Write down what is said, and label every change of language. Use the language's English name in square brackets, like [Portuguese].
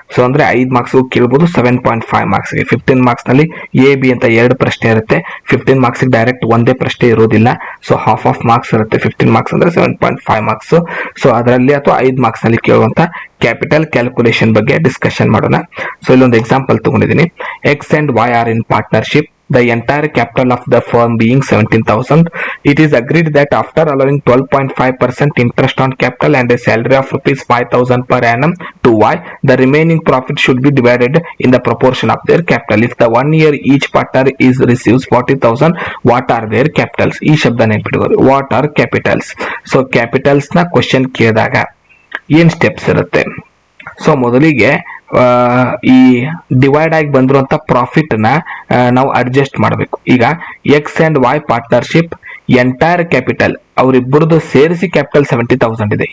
[Kannada] So ಅಂದ್ರೆ 5 marks ಕೇಳಬಹುದು, 7.5 marks ಗೆ. 15 ಮಾರ್ಕ್ಸ್ ನಲ್ಲಿ ಎ ಬಿ ಅಂತ ಎರಡು ಪ್ರಶ್ನೆ ಇರುತ್ತೆ. 15 ಮಾರ್ಕ್ಸ್ ಡೈರೆಕ್ಟ್ ಒಂದೇ ಪ್ರಶ್ನೆ ಇರೋದಿಲ್ಲ. ಸೊ ಹಾಫ್ ಆಫ್ ಮಾರ್ಕ್ಸ್ ಇರುತ್ತೆ. 15 ಮಾರ್ಕ್ಸ್ ಅಂದ್ರೆ 7.5 ಮಾರ್ಕ್ಸ್. ಸೊ ಅದರಲ್ಲಿ ಅಥವಾ 5 ಮಾರ್ಕ್ಸ್ ನಲ್ಲಿ ಕೇಳುವಂತ ಕ್ಯಾಪಿಟಲ್ ಕ್ಯಾಲ್ಕುಲೇಷನ್ ಬಗ್ಗೆ ಡಿಸ್ಕಷನ್ ಮಾಡೋಣ. [English] so [Kannada] ಇಲ್ಲೊಂದು ಎಕ್ಸಾಂಪಲ್ ತಗೊಂಡಿದ್ದೀನಿ. [English] X and Y are in partnership. The entire capital of the firm being 17,000, it is agreed that after allowing 12.5% interest on capital and a salary of rupees 5,000 per annum to Y, the remaining profit should be divided in the proportion of their capital. If the 1 year each partner is receives 40,000, what are their capitals? [Kannada] ಈ ಶಬ್ದ ನೆನಪಿಟ್ಕೊಳ್ಳಿ. [English] What are capitals? [Kannada] So capitals ನ question ಕೇಳಿದಾಗ ಏನ್ steps ಇರುತ್ತೆ? So ಮೊದಲಿಗೆ ಈ divide ಆಗಿ ಬಂದಿರುವಂತ ಪ್ರಾಫಿಟ್ ನ ನಾವು ಅಡ್ಜಸ್ಟ್ ಮಾಡಬೇಕು. ಈಗ X and Y partnership entire capital ಅವರಿಬ್ಬರದು ಸೇರಿಸಿ ಕ್ಯಾಪಿಟಲ್ 70,000 ಇದೆ.